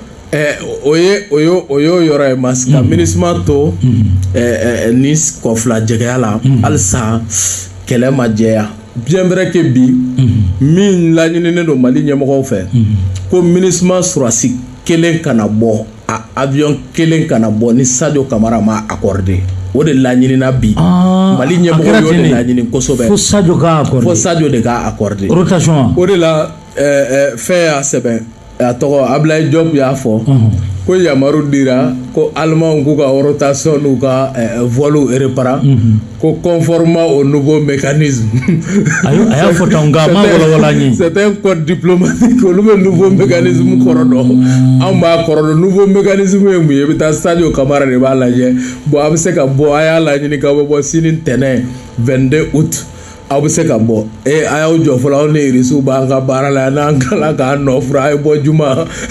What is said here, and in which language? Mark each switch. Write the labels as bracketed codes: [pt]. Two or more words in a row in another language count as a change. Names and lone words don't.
[bm] o y'o yɔrɔ ye mas ka MINUSMA to ni kɔfila jɛgɛya la halisa kɛlɛ ma jɛya [fr] bien vrai que [bm] bi min laɲininen don Mali ɲɛmɔgɔw fɛ ko MINUSMA surasi kelen kana bɔ avion kelen kana bɔ ni Sadio Camara ma accordé o de laɲinina bi Mali ɲɛmɔgɔw y'o de laɲini kosɛbɛ fo Sadio ka accordé fo Sadio de ka accordé rotation o de la fɛn y'a sɛbɛn a tɔgɔ Ablaye Diop y'a fɔ ko yamaru dira ko Allemand k'u ka rotation n'u ka [fr] vol réparé [bm] ko [fr] conformément au nouveau mécanisme [bm] a y'a fɔ tan nka a ma wɔlɔwɔla ɲɛ [fr] c'est un code diplomatique [bm] olu bɛ [fr] nouveau mécanisme [bm] kɔrɔ dɔn anw b'a kɔrɔ dɔn [fr] nouveau mécanisme [bm] ye mun ye i bɛ taa Sadio Camara de b'a lajɛ bon a bɛ se ka bɔ a y'a laɲini k'aw bɛ bɔ sini ntɛnɛn 22 août aw bɛ se ka bɔ a y'aw jɔ fɔlɔ aw ni irisiw b'an ka baara la n'an kala k'an nɔfura a ye bɔ juma